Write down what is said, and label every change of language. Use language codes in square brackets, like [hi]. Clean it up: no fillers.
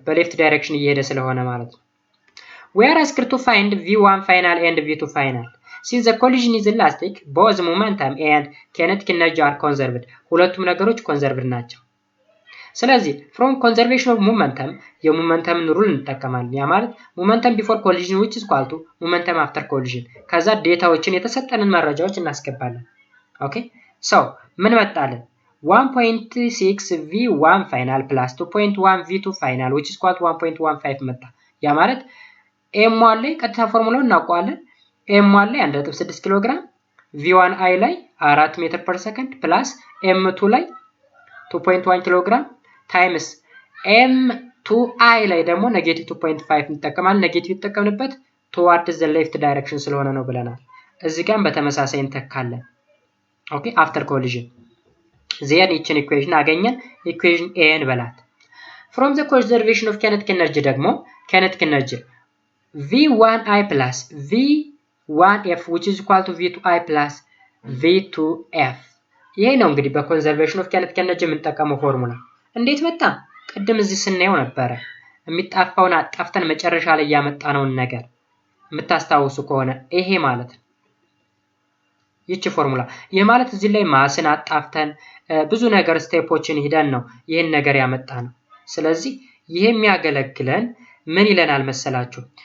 [am] በሌፍት ዳይሬክሽን እየሄደ ስለሆነ ማለት ነው። [en] We are asked to find v1 final and v2 final. Since the collision is elastic, both momentum and kinetic energy are conserved. [am] ሁለቱም ነገሮች ኮንዘርቭድ ናቸው። ስለዚህ [en] from conservation of momentum [am] የሞመንተም ሩል እንጠቀማለን። ያ ማለት [en] momentum before collision which is equal to momentum after collision። [am] ከዛ ዴታዎችን የተሰጠንን መረጃዎች እናስገባለን። ኦኬ so ምን መጣለን? 1.6 v1 final plus 2.1 v2 final which is equal to 1.15 መጣ። ያ ማለት m1 ላይ ቀጥታ ፎርሙላውን እናውቀዋለን። m1 ላይ 1.6 ኪሎ ግራም v1i ላይ 4 ሜትር ፐር ሰከንድ ፕላስ m2 ላይ 2.1 ኪሎ ግራም ታይምስ m2i ላይ ደግሞ ኔጌቲቭ 2.5 እንጠቀማለን። ኔጌቲቭ ተጠቀምንበት [en] towards the left direction [am] ስለሆነ ነው ብለናል። እዚህ ጋር በተመሳሳይ እንተካለን። ኦኬ after collision then each equation አገኘን። equation a እንበላት። [en] from the conservation of kinetic energy [am] ደግሞ [en] kinetic energy v1i plus v1f which is equal to v2i plus v2f [am] ይሄ ነው እንግዲህ በኮንዘርቬሽን ኦፍ kinetic energy የምንጠቀመው ፎርሙላ። እንዴት መጣ? ቅድም እዚህ ስናየው ነበረ። የሚጣፋውን አጣፍተን መጨረሻ ላይ ያመጣነውን ነገር የምታስታውሱ ከሆነ ይሄ ማለት ነው። ይቺ ፎርሙላ ይሄ ማለት እዚህ ላይ ማስን አጣፍተን ብዙ ነገር ስቴፖችን ሄደን ነው ይሄን ነገር ያመጣነው። ስለዚህ ይሄ የሚያገለግለን ምን ይለናል መሰላችሁ?